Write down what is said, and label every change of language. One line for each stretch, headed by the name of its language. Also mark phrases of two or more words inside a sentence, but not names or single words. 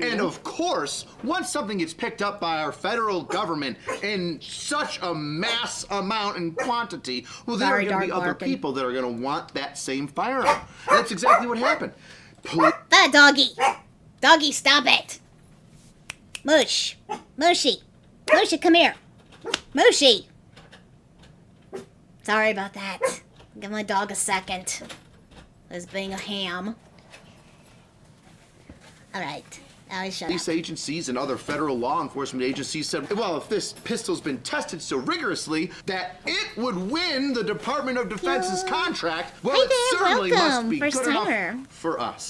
English: And of course, once something gets picked up by our federal government in such a mass amount and quantity, well, there are going to be other people that are going to want that same firearm. And that's exactly what happened. That doggy! Doggy, stop it! Moosh! Mooshy! Mooshy, come here! Mooshy! Sorry about that. Give my dog a second. As being a ham. Alright. Now I shut up. Police agencies and other federal law enforcement agencies said, well, if this pistol's been tested so rigorously that it would win the Department of Defense's contract, well, it certainly must be good enough for us.